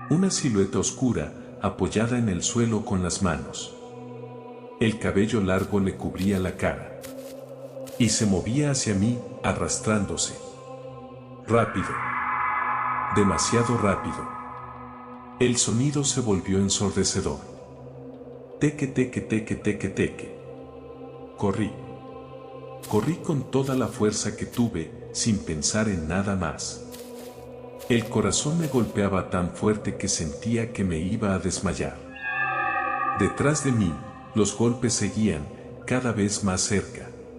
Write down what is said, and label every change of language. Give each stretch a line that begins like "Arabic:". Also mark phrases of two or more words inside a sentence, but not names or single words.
Spanish: Una silueta oscura, apoyada en el suelo con las manos. El cabello largo le cubría la cara. Y se movía hacia mí, arrastrándose. Rápido. Demasiado rápido. El sonido se volvió ensordecedor. Teque, teque, teque, teque, teque. Corrí. Corrí con toda la fuerza que tuve, sin pensar en nada más. El corazón me golpeaba tan fuerte que sentía que me iba a desmayar. Detrás de mí, los golpes seguían, cada vez más cerca.